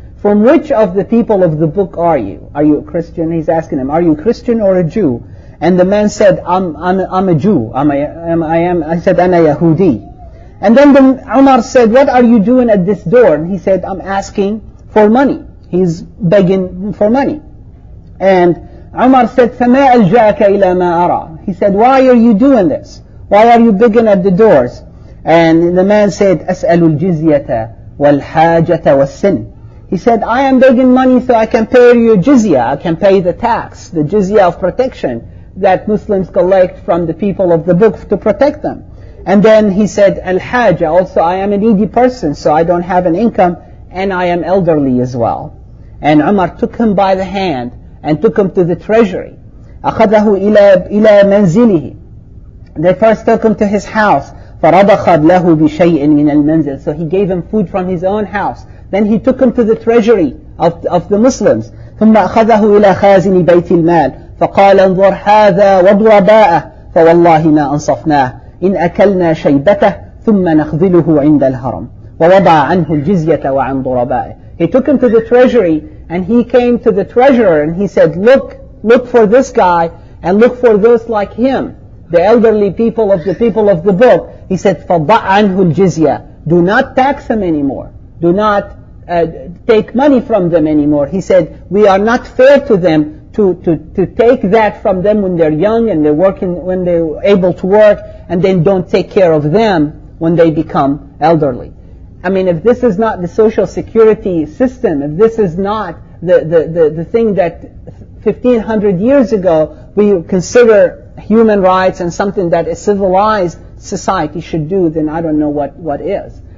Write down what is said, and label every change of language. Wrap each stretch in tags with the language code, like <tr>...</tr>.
<en>From which of the people of the book are you? Are you a Christian? He's asking him, are you a Christian or a Jew? And the man said, I'm a Jew. I said,</en> <ar>Ana Yahudi.</ar> <en>And then Umar said, what are you doing at this door? And he said, I'm asking for money. He's begging for money. And Umar said,</en> <ar>فَمَا أَلْجَأَكَ إِلَى مَا أَرَى.</ar> <en>He said, why are you doing this? Why are you begging at the doors? And the man said,</en> <ar>أَسْأَلُ الْجِزْيَةَ وَالْحَاجَةَ وَالسِّنْ.</ar> <en>He said, I am begging money so I can pay your jizya. I can pay the tax, the jizya of protection that Muslims collect from the people of the book to protect them. And then he said, al-haja, also I am a needy person, so I don't have an income, and I am elderly as well. And Umar took him by the hand and took him to the treasury.</en> <ar>أَخَذَهُ إِلَى مَنْزِلِهِ.</ar> <en>They first took him to his house.</en> <ar>فَرَضَخَدْ لَهُ بِشَيْءٍ مِنَ الْمَنْزِلِ.</ar> <en>So he gave him food from his own house. Then he took him to the treasury of the Muslims.</en> <ar>ثُمَّ أَخَذَهُ إِلَى خَازِنِ بَيْتِ الْمَالِ فَقَالَ انظُرْ هَذَا وَضْرَبَاءَ فَوَاللَّهِ مَا أَنصَفْنَاهُ إن أكلنا شيبته ثم نخذله عند الهرم ووضع عنه الجزية وعن ضربائه.</ar> <en>He took him to the treasury, and he came to the treasurer and he said, look for this guy and look for those like him, the elderly people of the book. He said,</en> <ar>فَضَعْ عَنْهُ الْجِزْيَةِ.</ar> <en>Do not tax them anymore. Do not take money from them anymore. He said, we are not fair to them to take that from them when they're young and they're working, when they're able to work, and then don't take care of them when they become elderly. I mean, if this is not the social security system, if this is not the thing that 1500 years ago we consider human rights and something that a civilized society should do, then I don't know what is.</en>